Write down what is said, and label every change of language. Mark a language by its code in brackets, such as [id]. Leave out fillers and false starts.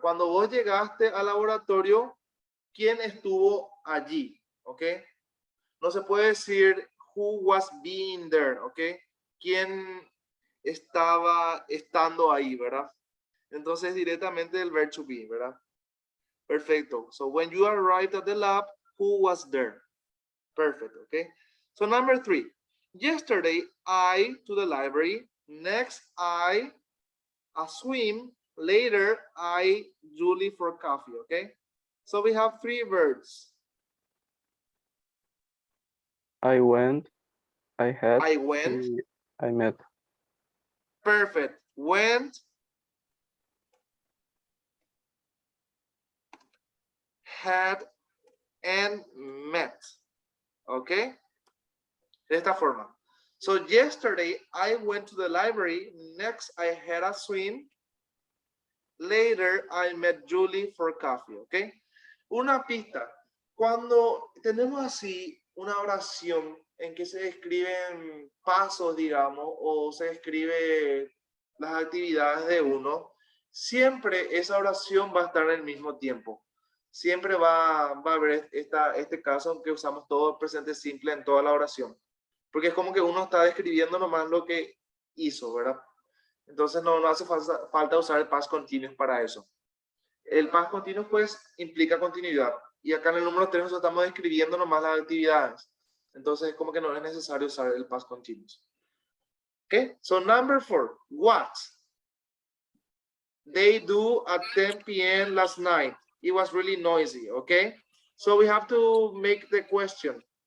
[es] Cuando vos llegaste al laboratorio, ¿quién estuvo allí? ¿Ok? No se puede decir who was being there, ¿ok? ¿Quién estaba estando ahí, ¿verdad? Entonces directamente el verb to be, ¿verdad? Perfecto. [en] So when you arrived at the lab, who was there? Perfect, okay? So number 3, yesterday I to the library, next I a swim, later I Julie for coffee, okay? So we have 3 verbs. I went, I had, I went, y I met. perfect, went, had, and met, okay? De esta forma. So yesterday I went to the library, next I had a swim, later I met Julie for coffee, okay? [es] Una pista, cuando tenemos así una oración en que se describen pasos, digamos, o se describe las actividades de uno, siempre esa oración va a estar en el mismo tiempo. Siempre va a haber este caso en que usamos todo presente simple en toda la oración. Porque es como que uno está describiendo nomás lo que hizo, ¿verdad? Entonces no hace falta usar el past continuous para eso. El past continuous pues implica continuidad. Y acá en el número 3 nosotros estamos describiendo nomás las actividades. Entonces como que no es necesario usar el past continuous. [en] Okay, so number 4, what they do at 10 p.m. last night. It was really noisy, okay? So we have to make the question.